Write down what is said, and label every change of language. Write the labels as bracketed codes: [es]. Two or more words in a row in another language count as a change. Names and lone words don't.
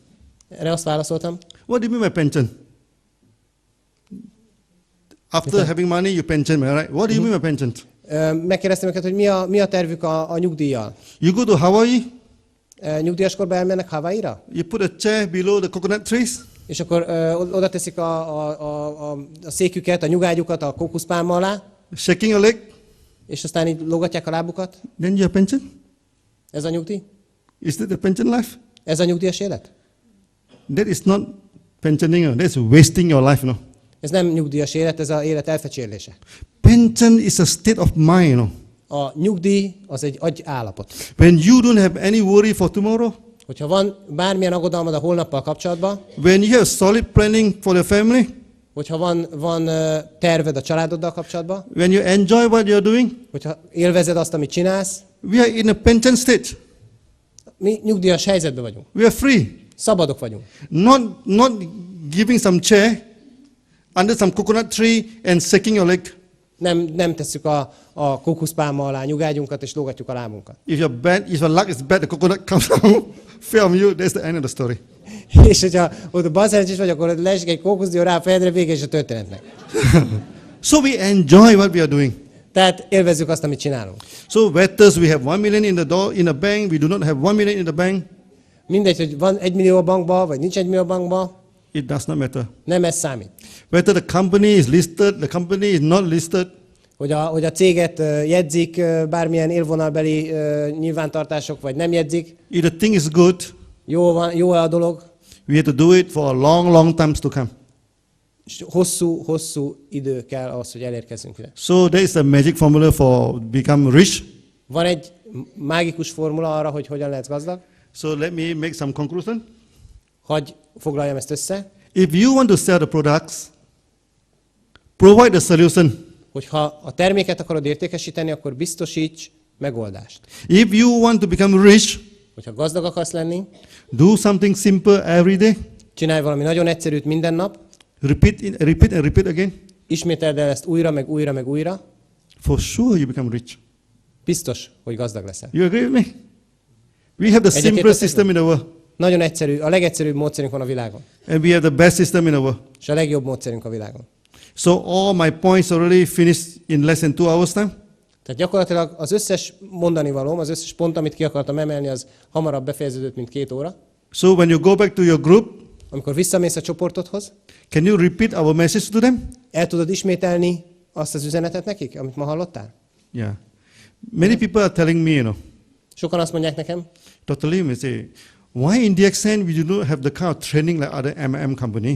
[hu] Erre azt válaszoltam. [en] What do you mean by pension? After having money, you pension, right? What do you mean by pension? [hu] Megkérdeztem őket, hogy mi a tervük a nyugdíjjal. [en] You go to Hawaii, [hu] Nyugdíjaskorban elmennek Hawaii-ra? [en] you put a chair below the coconut trees, [hu] És akkor oda teszik a széküket, a nyugágyukat a kókuszpálma alá, [en] shaking a leg, [hu] és aztán így lógatják a lábukat. [en] then you have pension? [hu] Ez a nyugdíj? [en] Is that the pension life? [hu] Ez a nyugdíjas élet? [en] That is not pensioning, that's wasting your life, no? [hu] Ez nem nyugdíjas élet, ez az élet elfecsérlése. [en] Pension is a state of mind, no? [hu] A nyugdíj az egy agyállapot. [en] When you don't have any worry for tomorrow, [hu] Hogyha van bármilyen aggodalmad a holnappal kapcsolatban, [en] when you have solid planning for the family, [hu] Hogyha van terved a családoddal kapcsolatban, [en] when you enjoy what you're doing, [hu] hogyha élvezed azt, amit csinálsz, [en] we are in a pension state. [hu] mi nyugdíjas helyzetben vagyunk. [en] We are free. [hu] Szabadok vagyunk. [en] Not giving some chair under some coconut tree and shaking your leg. [hu] Nem tesszük a kókuszpálma alá nyugágyunkat és lógatjuk a lábunkat. [en] If your luck is bad, the coconut comes down, fell on you, that's the end of the story. [hu] És hogyha ott balszerencsés vagy, akkor leesik egy kókuszdió rá a fejedre, vége is a történetnek. [en] So we enjoy what we are doing. [hu] Tehát élvezzük azt, amit csinálunk. [en] So whether we have 1 million in the bank, we do not have 1 million in the bank, [hu] Mindegy, hogy van 1 millió a bankba, vagy nincs 1 millió a bankba, [en] it does not matter. [hu] nem ez számít. [en] Whether the company is listed, the company is not listed, [hu] Hogy a céget jegyzik bármilyen élvonalbeli nyilvántartások, vagy nem jegyzik, [en] if the thing is good, [hu] jó a dolog, [en] we have to do it for a long times to come. [hu] és hosszú idő kell ahhoz, hogy elérkezzünk ide. [en] So there is a magic formula for become rich. [hu] Van egy mágikus formula arra, hogy hogyan lehetsz gazdag. [en] So let me make some conclusion. [hu] Hagy foglaljam ezt össze. [en] If you want to sell the products, provide the solution. [hu] Hogyha a terméket akarod értékesíteni, akkor biztosíts megoldást. [en] If you want to become rich, [hu] Hogyha gazdag akarsz lenni, [en] do something simple every day. [hu] csinálj valami nagyon egyszerűt minden nap, [en] Repeat again. [hu] ismételd el ezt újra, meg újra, meg újra, [en] For sure you become rich. [hu] biztos, hogy gazdag leszel. [en] You agree with me? We have the simplest system in the world. [hu] Nagyon egyszerű, a legegyszerűbb módszerünk van a világon. [en] And we have the best system in the world. [hu] És a legjobb módszerünk a világon. [en] So all my points already finished in less than 2 hours time. [hu] Tehát gyakorlatilag az összes mondani valóm, az összes pont, amit ki akartam emelni, az hamarabb befejeződött, mint 2 óra. [en] So when you go back to your group, [hu] Amikor visszamész a csoportodhoz, [en] can you repeat our message to them? [hu] el tudod ismételni azt az üzenetet nekik, amit ma hallottál? [en] Yeah. Many people are telling me, [hu] Sokan azt mondják nekem, [en] Dr. Lim, they say, why in DXN we do not have the kind of training like other MLM company?